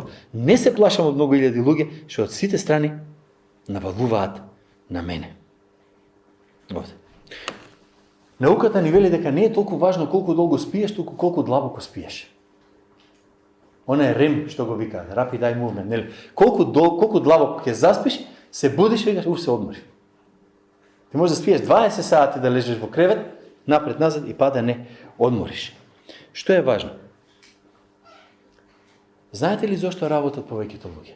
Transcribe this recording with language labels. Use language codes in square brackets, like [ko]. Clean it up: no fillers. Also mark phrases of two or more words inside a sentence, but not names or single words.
[mk] Не се плашам од многу илјади луѓе, што од сите страни навалуваат на мене. Овде. Науката ни вели дека не е толку важно колку долго спиеш, толку колку длабоко спиеш. Она е рем, што го вика, [en] rapid eye movement, [mk] нели? Колку длабоко ќе заспиш, се будиш и викаш, се одмори. Ти можеш да спиеш 20 сати да лежиш во кревет, напред-назад и па да не одмориш. Што е важно? Знаете ли зошто работат повеќето луѓе?